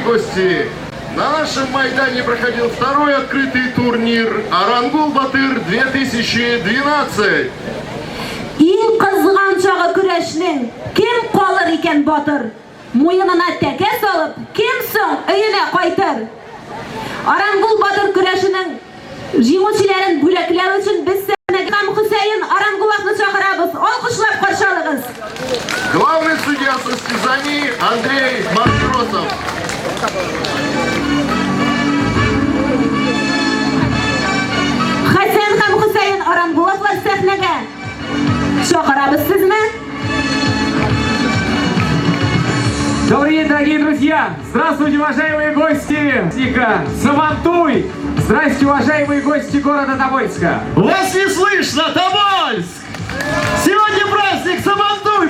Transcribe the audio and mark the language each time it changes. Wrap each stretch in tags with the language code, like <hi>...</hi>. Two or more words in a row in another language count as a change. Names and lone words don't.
<ru>гости, на нашем Майдане проходил второй открытый турнир Арангул Батыр 2012.</ru> <tt>Иң кызган чагы көрәшнең кем калыр икән Батыр? Муенына тәкә салып, кем соң өенә кайтыр? Арангул Батыр көрәшенең җиңүчеләрен бүләкләү өчен без Һәм Хусейн Арангуловны чакырабыз. Алкышлап каршы алыгыз.</tt> <ru>Главный судья состязаний Андрей Маркросов.</ru> <tt>Хәсән һәм Хусейн Арангуловлар сәхнәгә. Чакырабыз сезне.</tt> <ru>Добрый день, дорогие друзья! Здравствуйте, уважаемые гости Сабантуй! Здравствуйте, уважаемые гости города Тобольска! Вас не слышно, Тобольск! Сегодня праздник Сабантуй!</ru>